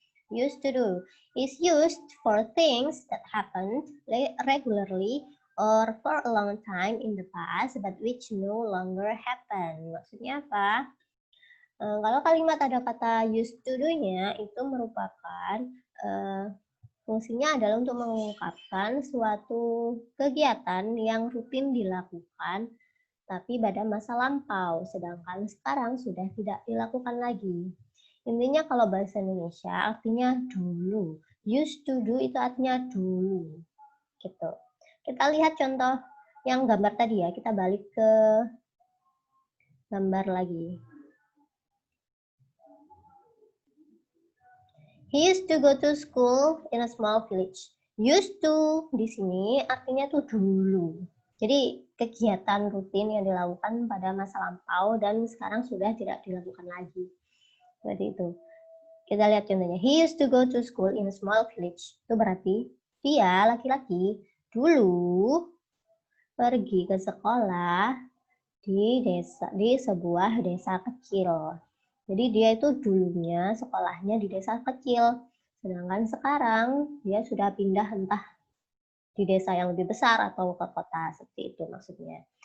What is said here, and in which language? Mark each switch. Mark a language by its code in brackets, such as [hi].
[en] Used to do is used for things that happen regularly or for a long time in the past but which no longer happen. [id] Maksudnya apa? Kalau kalimat ada kata used to do-nya itu merupakan fungsinya adalah untuk mengungkapkan suatu kegiatan yang rutin dilakukan tapi pada masa lampau, sedangkan sekarang sudah tidak dilakukan lagi. Intinya kalau bahasa Indonesia artinya dulu. Used to do itu artinya dulu. Gitu. Kita lihat contoh yang gambar tadi ya, kita balik ke gambar lagi. [en] He used to go to school in a small village. [id] Used to di sini artinya tuh dulu. Jadi kegiatan rutin yang dilakukan pada masa lampau dan sekarang sudah tidak dilakukan lagi. Seperti itu. Kita lihat contohnya. [en] He used to go to school in a small village. [id] Itu berarti dia laki-laki dulu pergi ke sekolah di sebuah desa kecil. Jadi dia itu dulunya sekolahnya di desa kecil. Sedangkan sekarang dia sudah pindah entah di desa yang lebih besar atau ke kota, seperti itu maksudnya.